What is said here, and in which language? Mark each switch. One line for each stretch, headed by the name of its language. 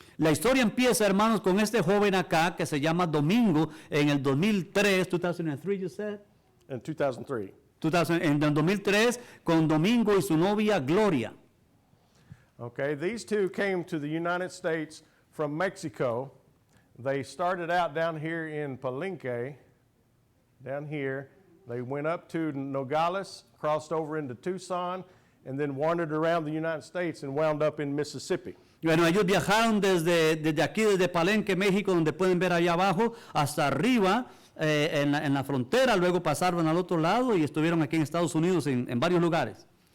Spanish: La historia empieza, hermanos, con este joven acá que se llama Domingo en el 2003, 2003
English: you said? In 2003.
Spanish: En el 2003 con Domingo y su novia Gloria.
English: Okay, these two came to the United States from Mexico. They started out down here in Palenque, down here. They went up to Nogales, crossed over into Tucson, and then wandered around the United States and wound up in Mississippi.
Spanish: Bueno, ellos viajaron desde aquí, desde Palenque, México, donde pueden ver allá abajo, hasta arriba, en la frontera, luego pasaron al otro lado y estuvieron aquí en Estados Unidos en varios lugares.